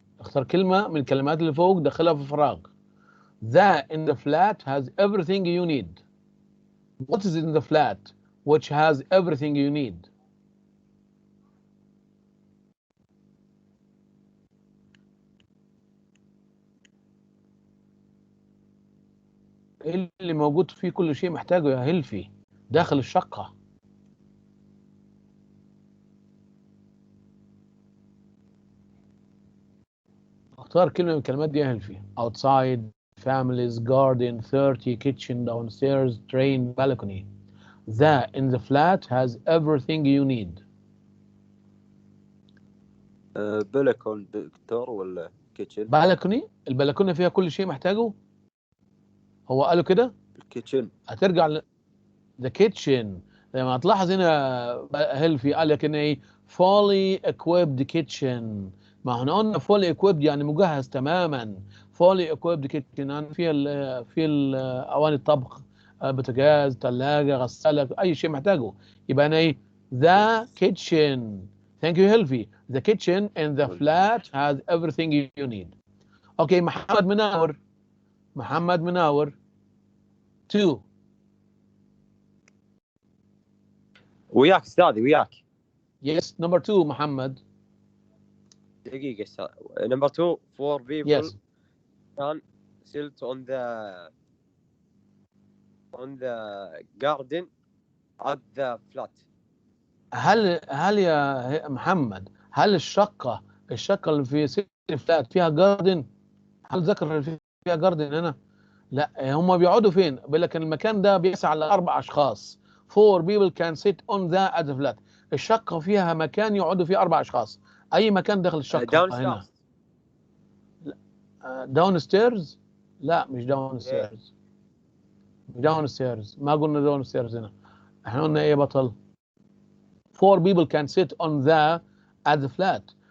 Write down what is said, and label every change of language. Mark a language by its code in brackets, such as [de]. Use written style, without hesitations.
[ar] اختار كلمة من الكلمات اللي فوق دخلها في فراغ. [en] The in the flat has everything you need. What is in the flat which has everything you need? [ar] ايه اللي موجود فيه كل شيء محتاجه يا هيلفي داخل الشقة؟ اختار كلمة من الكلمات دي يا هيلفي. [en] outside, families, garden, 30, kitchen, downstairs, train, balcony. The in the flat has everything you need. [ar] بلكون دكتور ولا كيتشن؟ بالكوني. البلكونة فيها كل شيء محتاجه. هو قالوا كده. الكيتشن. [en] هترجع the kitchen. [ar] لما تلاحظ هنا هيلفي قال لك ان ايه [en] fully equipped kitchen. [ar] ما احنا قلنا fully equipped يعني مجهز تماما. [en] fully equipped kitchen [ar] يعني في اواني الطبخ، بوتاجاز، ثلاجه، غساله، اي شيء محتاجه. يبقى انا ايه [en] the kitchen. Thank you هيلفي. The kitchen in the flat has everything you need. Okay, محمد مناور. محمد مناور 2. [ar] وياك استاذي وياك. [en] Yes, number 2 محمد. [ar] دقيقة استاذ. [en] Number 2 4 people yes. can sit on the garden at the flat. [ar] هل يا محمد هل الشقة اللي في سيتي فلات فيها جاردن؟ هل ذكر فيها جاردن هنا؟ لا، هم بيقعدوا فين؟ بيقول لك المكان ده بيسع ل4 أشخاص. [en] 4 people can sit on the at the flat. [ar] الشقة فيها مكان يقعدوا فيه 4 أشخاص. أي مكان داخل الشقة هنا؟ داون ستيرز؟ لا مش داون ستيرز. داون ستيرز، ما قلنا داون ستيرز هنا. احنا قلنا ايه بطل؟ [en] 4 people can sit on the at the flat.